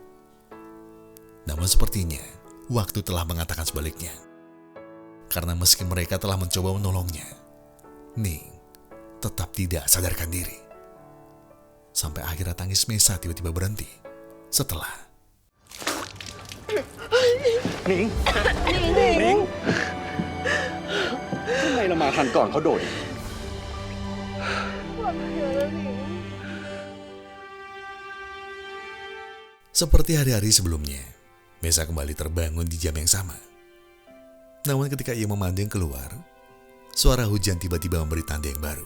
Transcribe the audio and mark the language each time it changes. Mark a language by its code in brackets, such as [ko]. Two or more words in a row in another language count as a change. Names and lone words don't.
[id] Namun sepertinya waktu telah mengatakan sebaliknya. Karena meski mereka telah mencoba menolongnya, Ning tetap tidak sadarkan diri. Sampai akhirnya tangis Mesa tiba-tiba berhenti setelah [th] Ning ทำไมเรามาทันก่อนเขาโดด [id] Seperti hari-hari sebelumnya, Mesa kembali terbangun di jam yang sama. Namun ketika ia memandang keluar, suara hujan tiba-tiba memberi tanda yang baru.